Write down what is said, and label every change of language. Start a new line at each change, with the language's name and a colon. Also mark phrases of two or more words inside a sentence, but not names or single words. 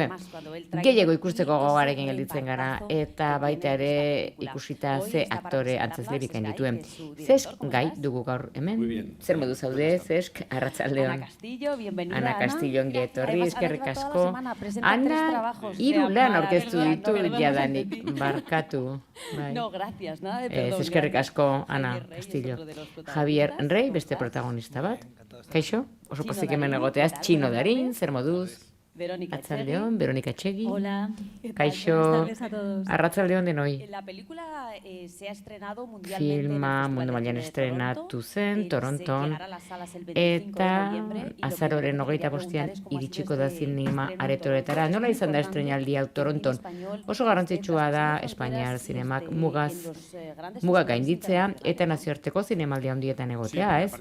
Basque: Gehiago ikusteko gogarekin gelditzen gara, eta baita ere ikusita ze aktore antzezle bikain dituen. Cesc Gai dugu gaur hemen. Zer modu zaude, Cesc, arratsaldeon. Ana Castillo ongi etorri, eskerrik asko. Ana, 3 lan aurkeztu ditu jadanik, barkatu.
Spanish: No, gracias, nada de perdón.
Basque: Eskerrik asko, Ana Castillo. Javier Rey, beste protagonista bat. Kaixo, oso pozik hemen egoteaz, txino darin, zer moduz? Arratsaldeon, Verónica Etxegi. Hola. Kaixo, arratsaldeon denoi.
Spanish: La película se ha estrenado mundialmente.
Basque: Filma mundu mailan estrenatu zen, Toronton, eta azaroren 25an iritsiko da zinema aretoretara. Nola izan da estreinaldi hau Toronton? Oso garrantzitsua da Espainiar zinemak mugak gainditzea eta nazioarteko zinemaldi handietan egotea, ez?